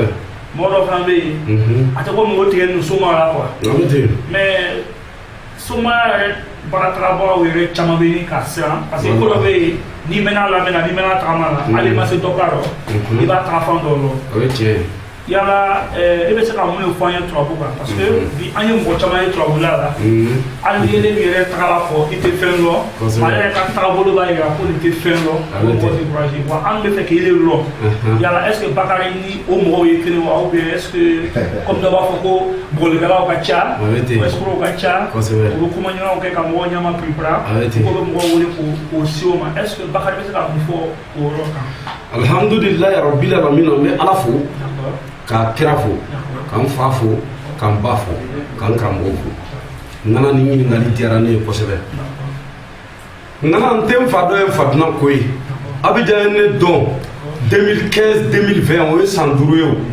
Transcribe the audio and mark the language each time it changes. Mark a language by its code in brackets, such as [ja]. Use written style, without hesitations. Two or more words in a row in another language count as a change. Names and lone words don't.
[bm] mɔgɔ dɔ fana bɛ yen a tɛ komi o tigɛ ni somaya la quoi mais somaya yɛrɛ baarakɛlabagaw yɛrɛ caman bɛ yen k'a siran parce que ko dɔ bɛ yen n'i mɛnna lamɛn na n'i mɛnna tagama la hali i ma se dɔ k'a rɔ i b'a taga fan dɔ lɔ. O ye tiɲɛ ye. Yala e bɛ se ka mun de fɔ an ye turabu kan parce que bi an ye mɔgɔ caman ye turabula la hali ni ele min yɛrɛ tagala fɔ i tɛ fɛn dɔn ale yɛrɛ ka tagabolo b'a yira ko nin tɛ fɛn dɔn o mɔgɔ tɛ courage wa an bɛ fɛ k'ele dɔn yala [fr] est ce que [bm] Bakari ni o mɔgɔw ye kelen wa [fr] ou bien est ce que comme [bm] dɔ b'a fɔ ko bɔgɔlikɛlaw ka ca escrocs ka ca u bɛ kuma ɲɔgɔnw kɛ ka mɔgɔ ɲama piripira ko bɛ mɔgɔw wele k'o se o ma [fr] est ce que [bm] Bakari bɛ se ka mun fɔ o yɔrɔ kan. [ar] الحمد لله رب العالمين [bm] an bɛ ala fo ka kira fo k'an fa fo k'an ba fo k'an karamɔgɔ fo nana ni ɲininkali diyara ne ye kosɛbɛ nana n tɛ n fa dɔ ye Fatuma ko ye Abidjan ye ne dɔn 2015 2020 o ye san 5 ye